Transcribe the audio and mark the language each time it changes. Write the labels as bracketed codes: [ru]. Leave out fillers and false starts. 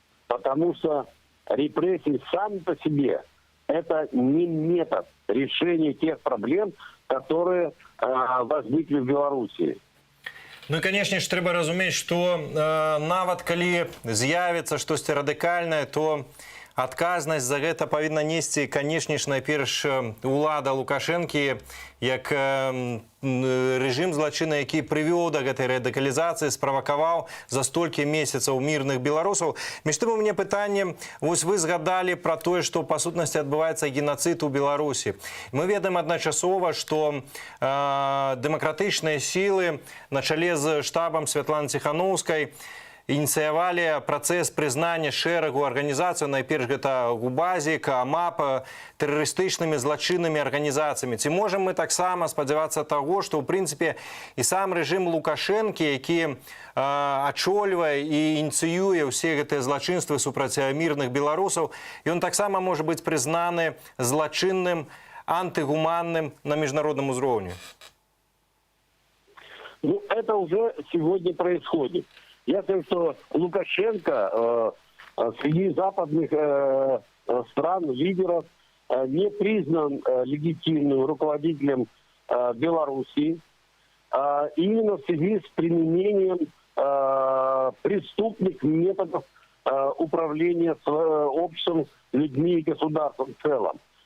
[ru] Потому что репрессии сами по себе это не метод решения тех проблем, которые возникли в Беларуси. [be] Ну і, конечно ж, треба разумець, што нават калі з'явіцца штосьці радыкальнае, то адказнасць за гэта павінна несці, канешне ж, найперш улада Лукашэнкі, як рэжым злачына, які прывёў да гэтай радыкалізацыі, справакаваў за столькі месяцаў мірных беларусаў. Між тым у мяне пытанне, вось вы згадалі пра тое, што па сутнасці адбываецца геноцид у Беларусі. Мы ведаем адначасова, што дэмакратычныя сілы на чале з штабам Святланы Ціханаўскай ініцыявалі працэс прызнання шэрагу арганізацый, найперш гэта ГУБАЗік, АМАП, тэрарыстычнымі злачыннымі арганізацыямі. Ці можам мы таксама спадзявацца таго, што ў прынцыпе і сам рэжым Лукашэнкі, які ачольвае і ініцыюе ўсе гэтыя злачынствы супраць мірных беларусаў, ён таксама можа быць прызнаны злачынным, антыгуманным на міжнародным узроўні? [ru] Ну, это уже сегодня происходит. Я знаю, что Лукашенко среди западных стран, лидеров, не признан легитимным руководителем Беларуси, именно в связи с применением преступных методов управления обществом, людьми и государством в целом.